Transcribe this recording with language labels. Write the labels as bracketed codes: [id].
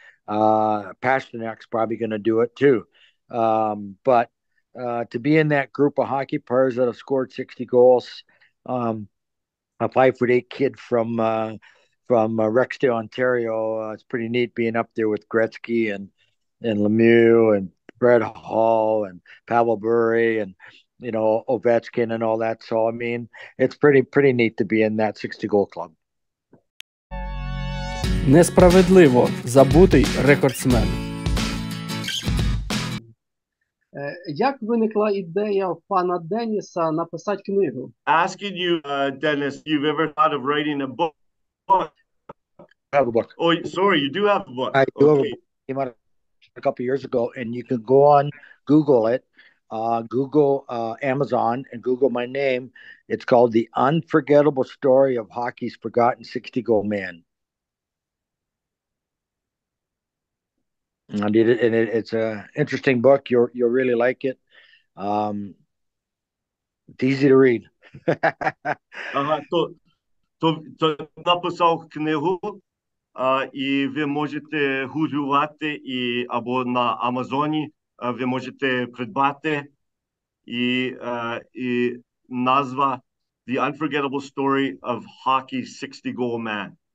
[en] Pasternak's probably going to do it too. But to be in that group of hockey players that have scored 60 goals, a 5'8" kid from Rexdale, Ontario, it's pretty neat being up there with Gretzky and Lemieux and Brett Hall and Pavel Bure and Ovechkin and all that. So I mean, it's pretty neat to be in that 60-goal club. [uk] Несправедливо забутий рекордсмен. Як виникла ідея в пана Денніса написати книгу? [en] Asking you, Dennis, you've ever thought of writing a book? I have a book. Oh, sorry, you do have a book. I do have a book. It came out a couple of years ago, and you can go on Google it. Google Amazon and Google my name. It's called The Unforgettable Story of Hockey's Forgotten 60-Goal Man. I did it, and it's an interesting book. You'll really like it. It's easy to read. [uk] Ага, то написав книгу, і ви можете гуглювати, або на Амазоні ви можете придбати, і назва The Unforgettable Story of Hockey's 60-Goal Man.